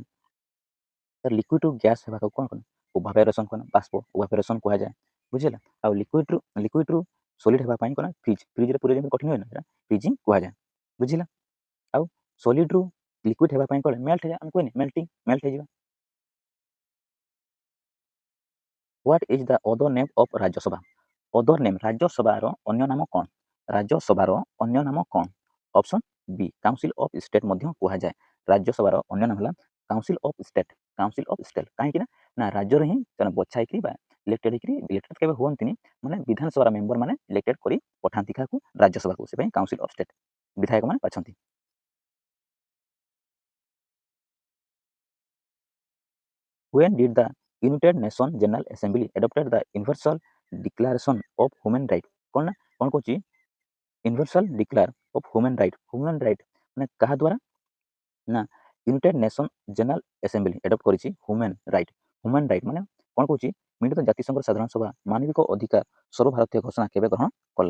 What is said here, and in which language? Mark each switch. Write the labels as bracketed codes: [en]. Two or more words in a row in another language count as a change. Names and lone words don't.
[or] ଲିକ୍ୱିଡ୍ରୁ ଗ୍ୟାସ୍ ହେବାକୁ କ'ଣ? ଇଭାପୋରେସନ୍। କ'ଣ? ବାଷ୍ପ ଇଭାପୋରେସନ୍ କୁହାଯାଏ। ବୁଝିଲା। ଆଉ ଲିକ୍ୱିଡ୍ରୁ ସଲିଡ୍ ହେବା ପାଇଁ କ'ଣ? ଫ୍ରିଜ୍ରେ ପୁରେଇ ଯେମିତି କଠିନ ହୁଏ ନା, ସେଟା ଫ୍ରିଜିଂ କୁହାଯାଏ। ବୁଝିଲା। ଆଉ ସଲିଡ୍ରୁ ଲିକ୍ୱିଡ୍ ହେବା ପାଇଁ କ'ଣ? ମେଲ୍ଟ ହେଇଯାଏ। ଆମେ କୁହେନି ମେଲ୍ଟ ହେଇଯିବା। [en] What is the other name of ରାଜ୍ୟସଭା? other name, [or] ରାଜ୍ୟସଭାର ଅନ୍ୟ ନାମ କ'ଣ? ରାଜ୍ୟସଭାର ଅନ୍ୟ ନାମ କ'ଣ? [en] option B, [or] କାଉନସିଲ୍ ଅଫ୍ ଷ୍ଟେଟ୍ ମଧ୍ୟ କୁହାଯାଏ। ରାଜ୍ୟସଭାର ଅନ୍ୟ ନାମ ହେଲା କାଉନସିଲ୍ ଅଫ୍ ଷ୍ଟେଟ୍। କାହିଁକି ନା ରାଜ୍ୟରେ ହିଁ ଜଣେ ବଛା ହେଇକି ବା ଇଲେକ୍ଟେଡ୍ କେବେ ହୁଅନ୍ତିନି, ମାନେ ବିଧାନସଭାର ମେମ୍ବର ମାନେ ଇଲେକ୍ଟେଡ୍ କରି ପଠାନ୍ତି କାହାକୁ? ରାଜ୍ୟସଭାକୁ। ସେପାଇଁ କାଉନସିଲ୍ ଅଫ୍ ଷ୍ଟେଟ୍, ବିଧାୟକ ମାନେ ବାଛନ୍ତି। [en] When did the United Nations General Assembly adopted the Universal Declaration of Human Rights? [or] କ'ଣ? ନା କ'ଣ କହୁଛି? ୟୁନିଭର୍ସାଲ ଡିକ୍ଲାର ଅଫ୍ ହ୍ୟୁମାନ୍ ରାଇଟ୍ ମାନେ କାହା ଦ୍ୱାରା? ନା ୟୁନାଇଟେଡ୍ ନେସନ୍ ଜେନେରାଲ ଆସେମ୍ବଲି ଏଡପ୍ଟ କରିଛି [en] human right [or] ମାନେ କ'ଣ କହୁଛି? ମିଳିତ ଜାତିସଂଘର ସାଧାରଣ ସଭା ମାନବିକ ଅଧିକାର ସର୍ବଭାରତୀୟ ଘୋଷଣା କେବେ ଗ୍ରହଣ କଲା?